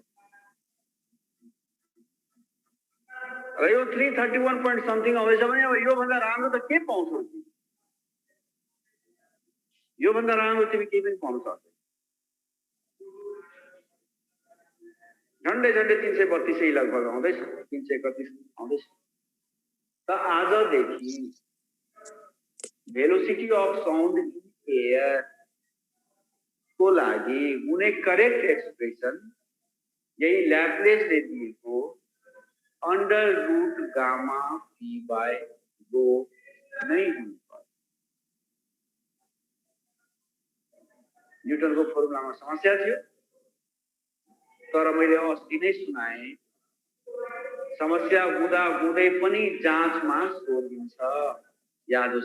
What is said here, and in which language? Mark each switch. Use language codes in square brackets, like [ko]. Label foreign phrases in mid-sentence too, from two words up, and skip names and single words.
[ne] र यो [en] 331 point something [ne] आउँदैछ भने अब यो भन्दा राम्रो त के पाउँछौ यो भन्दा राम्रो तिमी के पनि पाउन सक्दैन झन्डै 332 लगभग आउँदैछ 331 आउँदैछ त आजदेखि [en] velocity of sound in air [ne] को लागि हुने [en] correct expression [ne] यही ल्याप्लेस ले दिएको [en] under root gamma P by rho [ne] नहीं हुनु पर्यो न्यूटन को फर्मुला में समस्या थियो तर मैले अस्ति नै सुनाए समस्या हुँदा हुँदै पनि जाँचमा सोधिन्छ याद होस्